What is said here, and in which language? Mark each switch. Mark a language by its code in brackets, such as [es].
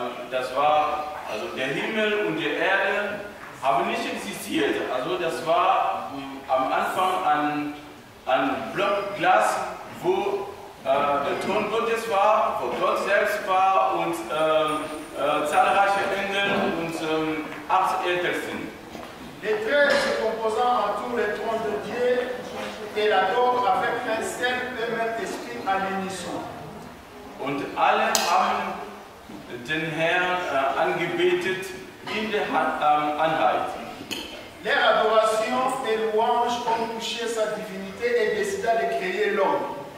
[de] Das war, also der Himmel und die Erde haben nicht existiert. Also das war am Anfang ein Block Glas, wo der Thron Gottes war, wo Gott selbst war und zahlreiche Engel und 8 Ältesten. [fr] Les 13 composants entourent le trône de Dieu et l'adorent avec un seul et même esprit à l'unisson. [de] Und alle haben den Herrn angebetet in der Einheit. [fr] Leur adoration et louange ont touché sa divinité et décida de créer l'homme.